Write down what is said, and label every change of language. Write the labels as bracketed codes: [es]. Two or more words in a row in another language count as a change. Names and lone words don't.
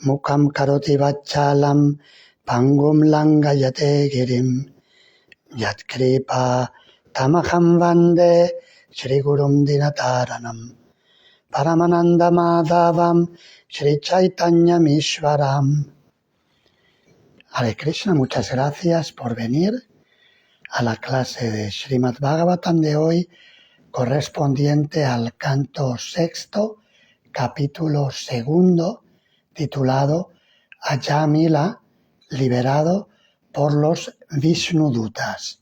[sa] मूकं करोति वाचालं पङ्गुं लङ्गयते गिरिम् यत् कृपा तमहम् वन्दे श्री गुरुम् दीनतारणम् परमानन्द माधवम् श्री चैतन्य मिश्वरम्. हरे कृष्ण, [es] muchas gracias por venir a la clase de Srimad Bhagavatam de hoy, correspondiente al canto sexto, capítulo segundo, titulado Ajamila, liberado por los Vishnudutas.